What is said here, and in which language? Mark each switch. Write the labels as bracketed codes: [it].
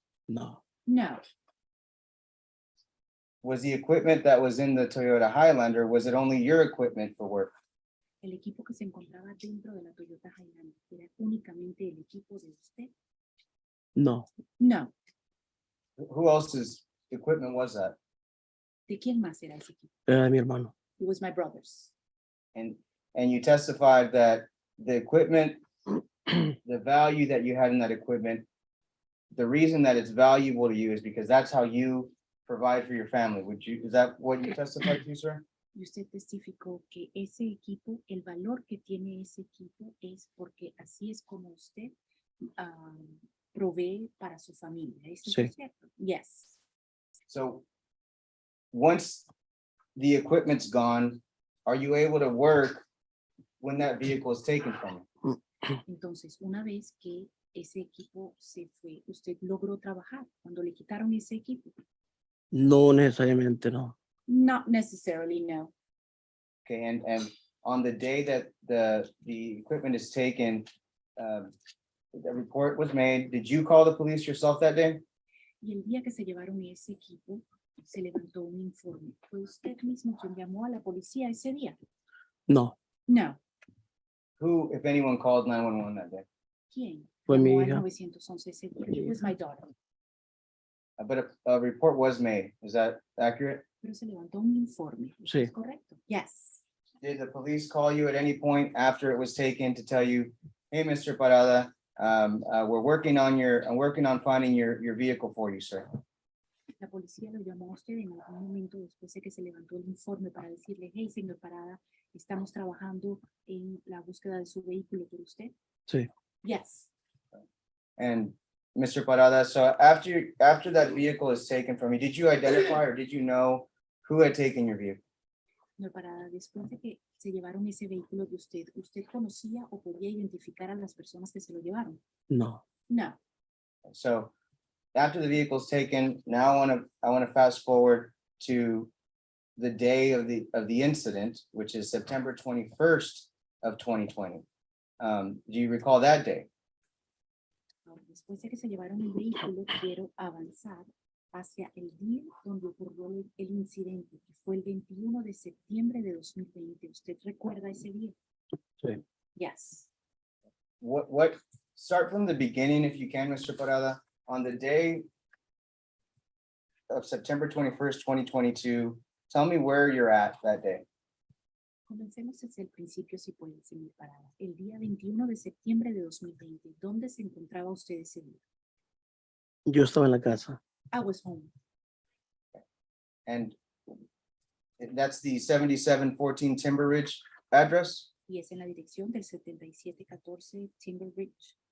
[es] No, [en] No. Was the equipment that was in the Toyota Highlander, was it only your equipment for work? [es] El equipo que se encontraba dentro de la Toyota Highlander era únicamente el equipo de usted. no. [en] No. Who else's equipment was that? [es] ¿De quién más era ese equipo? Era de mi hermano. [en] It was my brother's. And you testified that the equipment, the value that you had in that equipment, the reason that it's valuable to you is because that's how you provide for your family. Is that what you testified to, sir? [es] Y usted testificó que ese equipo, el valor que tiene ese equipo es porque así es como usted provee para su familia. ¿Eso Sí. es cierto? [en] Yes. So once the equipment's gone, are you able to work when that vehicle is taken from you? [es] Entonces, una vez que ese equipo se fue, usted logró trabajar cuando le quitaron ese equipo. No necesariamente, no. [en] Not necessarily, no. Okay, and on the day that the equipment is taken, the report was made. Did you call the police yourself that day? [es] Y el día que se llevaron ese equipo, se levantó un informe. ¿Fue usted mismo quien llamó a la policía ese día? No, [en] No. Who, if anyone, called 911 that day? [es] ¿Quién? Fue mi Llamó al hija. 911 ese día. [en] It was my daughter. But a report was made. Is that accurate? [es] Pero se levantó un informe. ¿Eso Sí. es correcto? [en] Yes. Did the police call you at any point after it was taken to tell you, hey, Mr. Parada, I'm working on finding your vehicle for you, sir? [es] La policía lo llamó a usted en algún momento después de que se levantó el informe para decirle, hey, señor Parada, estamos trabajando en la búsqueda de su vehículo por usted. Sí. [en] Yes. And Mr. Parada, so after that vehicle is taken from you, did you identify or did you know who had taken your vehicle? [es] Señor Parada, después de que se llevaron ese vehículo de usted, ¿usted conocía o podía identificar a las personas que se lo llevaron? No. [en] No. So after the vehicle is taken, now I want to fast forward to the day of the incident, which is September 21st of 2020. Do you recall that day? [es] Ahora, después de que se llevaron el vehículo, quiero avanzar hacia el día donde ocurrió el incidente, que fue el 21 de septiembre de 2020. ¿Usted recuerda ese día? Sí. [en] Yes. Start from the beginning if you can, Mr. Parada. On the day of September 21st, 2022, tell me where you're at that day. [es] Comencemos desde el principio, si puede, señor Parada. El día 21 de septiembre de 2020, ¿dónde se encontraba usted ese día? Yo estaba en la casa. [en] I was home. And that's the 7714 Timber Ridge address? [es] Y es en la dirección del 7714 Timber Ridge.